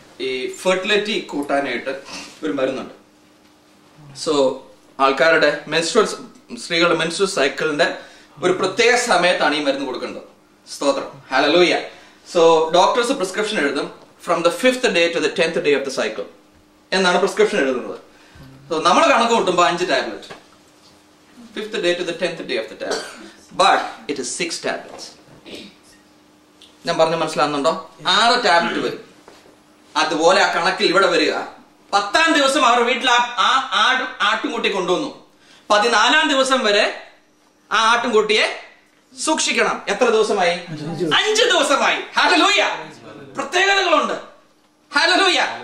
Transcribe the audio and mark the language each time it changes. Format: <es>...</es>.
<ml>ഈ ഫെർട്ടിലിറ്റി കൂട്ടാനായിട്ട് ഒരു മരുന്നുണ്ട്. സോ ആൾക്കാരുടെ സ്ത്രീകളുടെ മെൻസ്ട്രൽ സൈക്കിളിന്റെ ഒരു പ്രത്യേക സമയത്താണ് ഈ മരുന്ന് കൊടുക്കേണ്ടത്. സ്തോത്രം. ഹല്ലേലൂയ.</ml> <en>so doctors prescription എഴുതും from the 5th day to the 10th day of the cycle</en> <ml>എന്നാണ് പ്രിസ്ക്രിപ്ഷൻ എഴുതുന്നത്.</ml> <en>so</en> <ml>നമ്മൾ കണക്ക് കൂട്ടുമ്പോൾ</ml> <en>5 tablet, 5th day to the 10th day of the tablet, but it is 6 tablets.</en> <ml>ഞാൻ പറഞ്ഞ മനസ്സിലാകുന്നുണ്ടോ? 6 tablet വരും. അതുപോലെ ആ കണക്കിൽ ഇവിടെ വരിക 10-ാം ദിവസം അവർ വീട്ടിൽ ആട്ടുംകുട്ടി കൊണ്ടുവന്നു. 14-ാം ദിവസം വരെ ആ ആട്ടുംകുട്ടിയെ സൂക്ഷിക്കണം. എത്ര ദിവസമായി? 5 ദിവസമായി. ഹല്ലേലൂയ. പ്രത്യേകതകളുണ്ട്. ഹല്ലേലൂയ.</ml>